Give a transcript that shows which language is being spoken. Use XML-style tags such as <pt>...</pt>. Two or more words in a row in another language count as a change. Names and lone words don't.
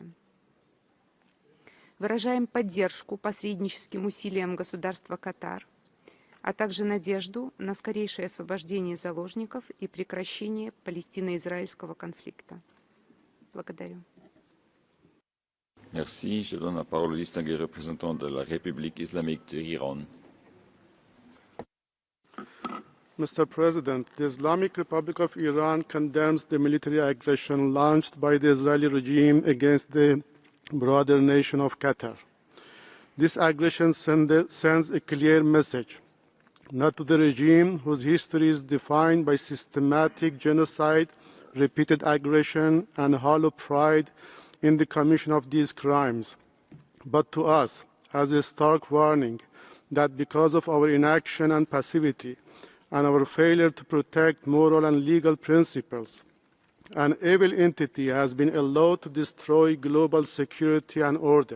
<ru>Выражаем поддержку посредническим усилиям государства Катар, а также надежду на скорейшее освобождение заложников и прекращение палестино-израильского конфликта. Благодарю.</ru> <fr>Merci. Je donne la parole au distingué représentant de la République islamique de Iran.</fr> <en>Mr. President, the Islamic Republic of Iran condemns the military aggression launched by the Israeli regime against the broader nation of Qatar. This aggression sends a clear message not to the regime whose history is defined by systematic genocide, repeated aggression, and hollow pride in the commission of these crimes, but to us as a stark warning that because of our inaction and passivity and our failure to protect moral and legal principles, an evil entity has been allowed to destroy global security and order.</en>